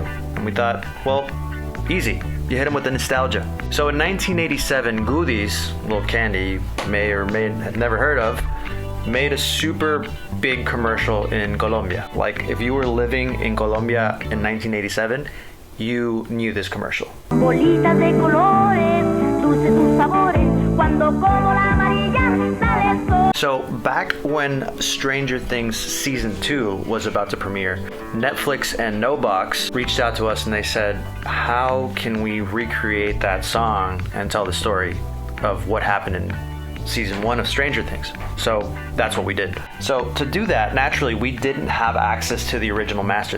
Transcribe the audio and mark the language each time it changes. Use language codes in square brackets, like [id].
[en] And we thought, well, easy. You hit them with the nostalgia. So in 1987, Goodies, little candy you may or may have never heard of, made a super big commercial in Colombia. Like, if you were living in Colombia in 1987, you knew this commercial. [es] Bolitas de colores, dulces sus sabores, cuando como la amarilla sale sol. [en] So back when Stranger Things Season 2 was about to premiere, Netflix and NoBox reached out to us and they said, how can we recreate that song and tell the story of what happened in Season 1 of Stranger Things? So that's what we did. So to do that, naturally, we didn't have access to the original master.